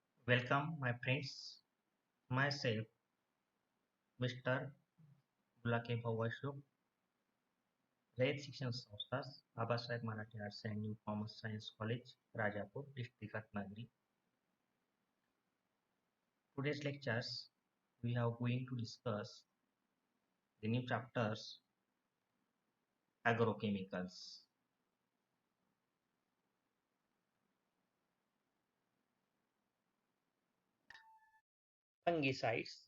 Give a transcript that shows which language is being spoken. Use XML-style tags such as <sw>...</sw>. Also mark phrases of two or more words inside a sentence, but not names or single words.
<en>Welcome, my friends. Myself, Mr. Bulake Bhavashuk, रयत शिक्षण संस्था बाबासाहेब मराठी आर्ट्स अँड न्यू कॉमर्स सायन्स कॉलेज, राजापूर, डिस्ट्रिक्ट रत्नागिरी. Today's lectures, we are going to discuss the new chapters, agrochemicals. Fungicides.</en>